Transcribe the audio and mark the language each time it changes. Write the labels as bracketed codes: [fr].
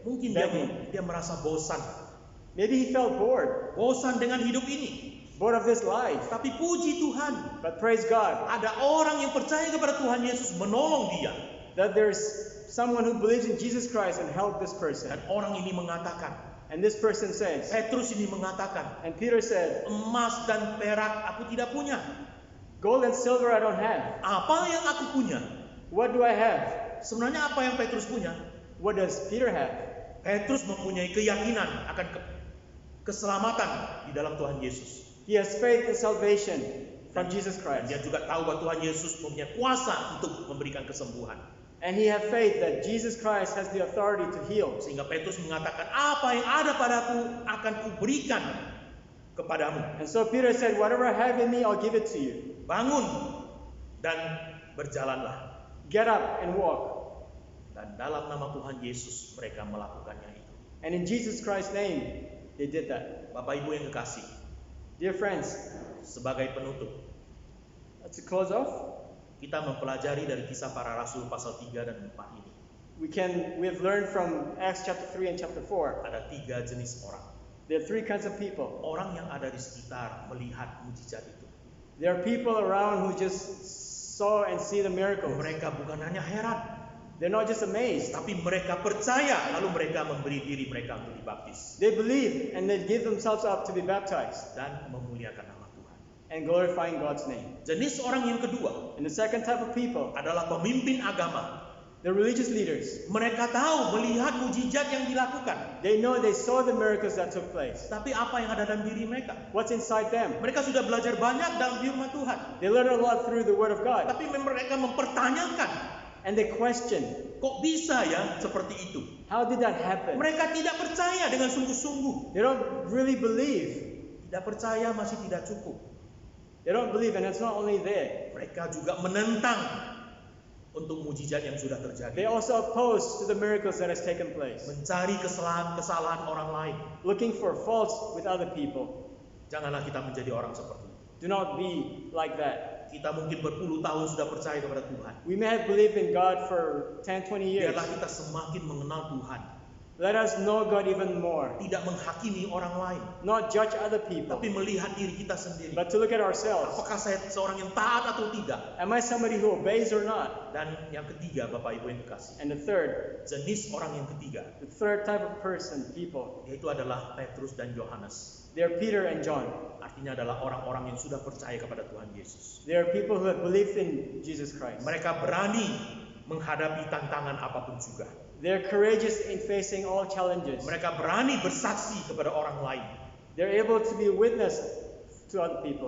[id] Mungkin dia merasa bosan. [en] Maybe he felt bored, [id] Bosan dengan hidup ini. [en] bored of this life. [id] Tapi puji Tuhan, [en] But praise God [id] ada orang yang percaya kepada Tuhan Yesus menolong dia. [en] that there's someone who believes in Jesus Christ and help this person. [id] Dan orang ini mengatakan, [en] And this person says, [id] Petrus ini mengatakan, [en] and Peter said, [id] emas dan perak aku tidak punya. [en] gold and silver I don't have. [id] Apa yang aku punya? [en] What do I have? [id] Sebenarnya apa yang Petrus punya? [en] What does Peter have? [id] Petrus mempunyai keyakinan akan keselamatan di dalam Tuhan Yesus. [en] He has faith and salvation from Jesus [id] Dan [en] Christ. [id] dia juga tahu bahwa Tuhan Yesus mempunyai kuasa untuk memberikan kesembuhan. [en] And he has faith that Jesus Christ has the authority to heal. [id] Sehingga Petrus mengatakan, apa yang ada padaku akan kuberikan kepadamu. [en] And so Peter said, whatever I have in me, I'll give it to you. [id] Bangun dan berjalanlah. [en] Get up and walk. [id] Dan dalam nama Tuhan Yesus mereka melakukannya itu. [en] And in Jesus Christ's name, they did that. [id] Bapak Ibu yang kekasih, [en] Dear friends, [id] sebagai penutup, [en] to close off, [id] kita mempelajari dari Kisah Para Rasul pasal 3 dan 4 ini. [en] we've learned from Acts chapter 3 and chapter 4. [id] Ada 3 jenis orang. [en] There are three kinds of people. [id] Orang yang ada di sekitar melihat mujizat itu. [en] There are people around who just saw and see the miracles. [id] Mereka bukan hanya heran, [en] They're not just amazed. [id] tapi mereka percaya, lalu mereka memberi diri mereka untuk dibaptis [en] They believe and they give themselves up to be baptized [id] dan memuliakan nama Tuhan. [en] and glorifying God's name. [id] Jenis orang yang kedua [en] And the second type of people, [id] adalah pemimpin agama. [en] the religious leaders. [id] Mereka tahu melihat mujizat yang dilakukan, [en] They know they saw the miracles that took place. [id] tapi apa yang ada dalam diri mereka? [en] What's inside them? [id] Mereka sudah belajar banyak dalam firman Tuhan, [en] They learn a lot through the Word of God. [id] tapi mereka mempertanyakan, [en] And they question, [id] kok bisa ya seperti itu? [en] how did that happen? [id] Mereka tidak percaya dengan sungguh-sungguh. [en] They don't really believe. [id] Tidak percaya masih tidak cukup. [en] They don't believe, and it's not only there. [id] Mereka juga menentang untuk mujizat yang sudah [en] They [id] terjadi. [en] also oppose to the miracles that has taken place, [id] Mencari kesalahan orang lain. [en] looking for faults with other people. [id] Janganlah kita menjadi orang seperti itu. [en] Do not be like that. [id] Kita mungkin berpuluh tahun sudah percaya kepada Tuhan. [en] We may have believed in God for 10, 20 years. [id] Biarlah kita semakin mengenal Tuhan. [en] Let us know God even more. [id] Tidak menghakimi orang lain, [en] Not judge other people, [id] tapi melihat diri kita sendiri. [en] but to look at ourselves. [id] Apakah saya seorang yang taat atau tidak? [en] Am I somebody who obeys or not? [id] Dan yang ketiga, Bapak Ibu yang kekasih, [en] And the third type of person, people, [id] yaitu adalah Petrus dan Yohanes. [en] they're Peter and John. [id] Artinya adalah orang-orang yang sudah percaya kepada Tuhan Yesus. [en] They are people who have believed in Jesus Christ. [id] Mereka berani menghadapi tantangan apapun juga. [en] They're courageous in facing all challenges. [id] Mereka berani bersaksi kepada orang lain [en] They're able to be a witness to other people.